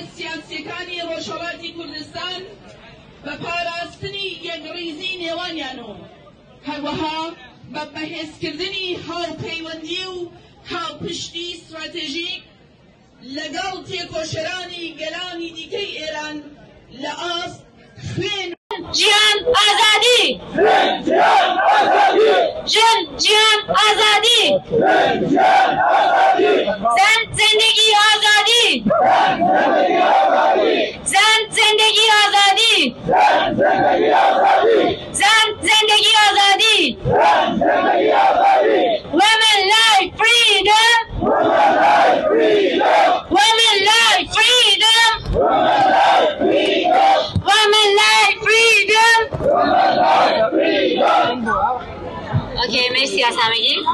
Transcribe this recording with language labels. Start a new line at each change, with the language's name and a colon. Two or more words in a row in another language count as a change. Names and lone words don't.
Central Kurdish: سیاسیەکانی ڕۆژهەڵاتی کوردستان بە پاراستنی یەکڕیزی نێوانیان و هەروەها بە بەهێزکردنی هاوپەیوەندی و هاوپشتی استراتێژیک لەگەڵ تێکۆشەرانی گەلانی دیکەی ئێران لە ئاست خوێن
Kurdish: جیان ئازادی، ژن جیان ئازادی،
Persian: زن زندگی آزادی، زن زندگی آزادی، زن زندگی آزادی.
English: Women life freedom, women life freedom, women life freedom.
Persian: اوکی، مرسی از همگی.